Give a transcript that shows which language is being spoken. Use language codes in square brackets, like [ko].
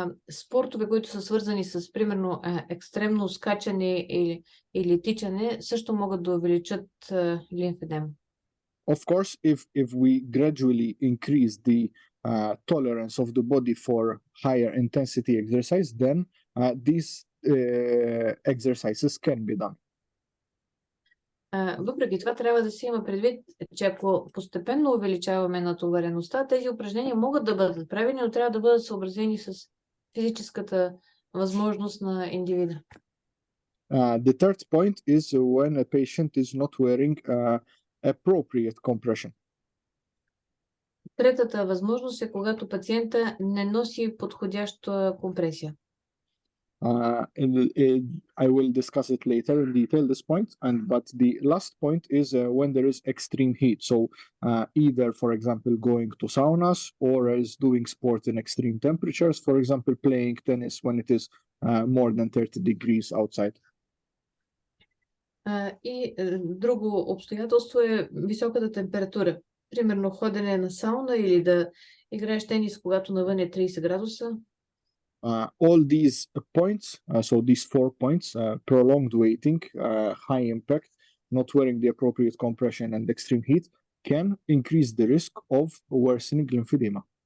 [bg] спортове, които са свързани с, примерно, екстремно скачане или тичане, също могат да увеличат лимфедема. [en] Of course, if we gradually increase the tolerance of the body for higher intensity exercise, then these exercises can be done. [bg] Въпреки това, трябва да се има предвид, че ако постепенно увеличаваме натовареността, тези упражнения могат да бъдат правени, но трябва да бъдат съобразени с физическата възможност на индивида. [en] The third point is when a patient is not wearing appropriate compression. [bg] Третата възможност е когато пациента не носи подходяща компресия. [en] I will discuss it later in detail, this point. But the last point is when there is extreme heat. So either, for example, going to saunas or as doing sport in extreme temperatures, for example, playing tennis when it is more than 30 degrees outside. [bg] И друго обстоятелство е високата температура. Примерно ходене на сауна или да играеш тенис, когато навън е 30 градуса. [en] All these points, so these 4 points, prolonged waiting, high impact, not wearing the appropriate compression and extreme heat, can increase the risk of worsening lymphedema.